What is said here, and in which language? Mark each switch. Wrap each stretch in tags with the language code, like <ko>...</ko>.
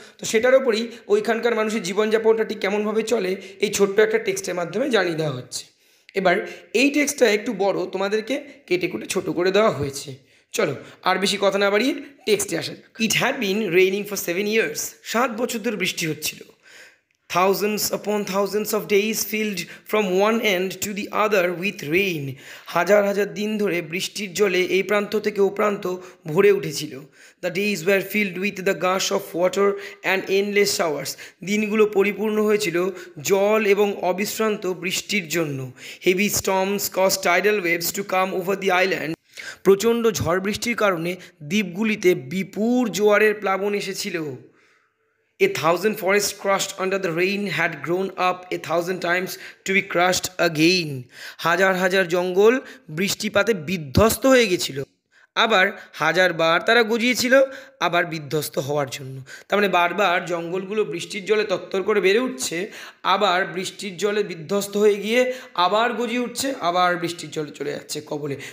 <bn>তো সেটার ওপরই ওইখানকার মানুষের জীবনযাপনটা ঠিক কেমনভাবে চলে এই ছোট্ট একটা টেক্সটের মাধ্যমে জানিয়ে দেওয়া হচ্ছে। এবার এই টেক্সটটা একটু বড়, তোমাদেরকে কেটে কুটে ছোটো করে দেওয়া হয়েছে। চলো আর বেশি কথা না বাড়িয়ে টেক্সটে আসা যাক।</bn> <en>It had been raining for 7 years.</en> <bn>7 বছর ধরে বৃষ্টি হচ্ছিল।</bn> <en>Thousands upon thousands of days filled from one end to the other with rain.</en> <bn>হাজার হাজার দিন ধরে বৃষ্টির জলে এই প্রান্ত থেকে ও প্রান্ত ভরে উঠেছিল।</bn> <en>The days were filled with the gush of water and endless showers.</en> <bn>দিনগুলো পরিপূর্ণ হয়েছিল জল এবং অবিশ্রান্ত বৃষ্টির জন্য।</bn> <en>Heavy storms caused tidal waves to come over the island.</en> <bn>প্রচণ্ড ঝড় বৃষ্টির কারণে দ্বীপগুলিতে বিপুল জোয়ারের প্লাবন এসেছিল।</bn> <en>A thousand forests crushed under the rain had grown up 1,000 times to be crushed again.</en> <bn>হাজার হাজার জঙ্গল বৃষ্টিপাতে বিধ্বস্ত হয়ে গেছিল, আবার হাজারবার তারা গজিয়েছিল আবার বিধ্বস্ত হওয়ার জন্য। তার মানে বারবার জঙ্গলগুলো বৃষ্টির জলে তত্তর করে বেড়ে উঠছে, আবার বৃষ্টির জলে বিধ্বস্ত হয়ে গিয়ে আবার গজিয়ে উঠছে, আবার বৃষ্টির জলে চলে যাচ্ছে কবলে।</bn>